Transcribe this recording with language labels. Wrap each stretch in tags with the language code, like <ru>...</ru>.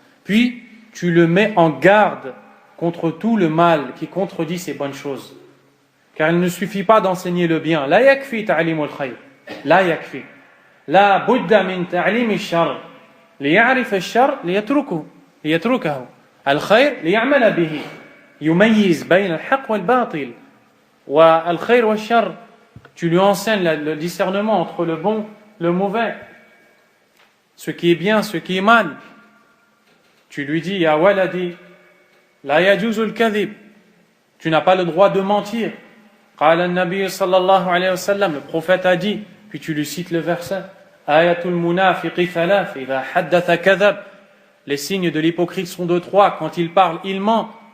<fr>Puis tu le mets en garde contre tout le mal qui contredit ces bonnes choses. Car il ne suffit pas d'enseigner le bien.</fr> <ar>La yakfi ta'limul khayr. La yakfi. La budda min ta'lim ash-shar. ليعرف الشر ليتركه. الخير ليعمل به يميز بين الحق والباطل والخير والشر.</ar> <fr>Tu lui enseignes le discernement entre le bon, le mauvais, ce qui est bien, ce qui est mal. Tu lui dis</fr> <ar>ya waladi la yajuzu al-kadhib,</ar> <fr>tu n'as pas le droit de mentir.</fr> <ar>قال النبي صلى الله عليه وسلم,</ar> <fr>le prophète a dit, puis tu lui cites le verset</fr> <ar>ayatul munafiqi thalath idha haddatha kadhab,</ar> <fr>les signes de l'hypocrite sont de trois, quand il parle il ment.</fr>